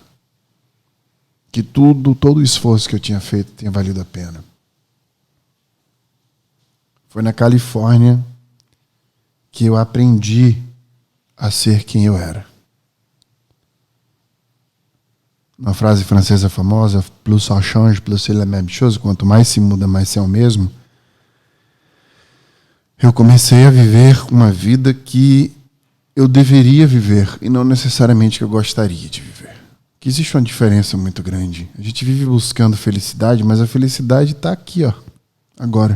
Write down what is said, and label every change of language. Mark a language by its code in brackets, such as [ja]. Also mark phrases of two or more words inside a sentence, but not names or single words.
[pt] Que todo o esforço que eu tinha feito tinha valido a pena. Foi na Califórnia que eu aprendi a ser quem eu era. Uma frase francesa famosa, [fr] plus ça change, plus c'est la même chose, [pt] quanto mais se muda, mais se é o mesmo. Eu comecei a viver uma vida que eu deveria viver e não necessariamente que eu gostaria de viver. Que existe uma diferença muito grande. A gente vive buscando felicidade, mas a felicidade está aqui, ó, agora.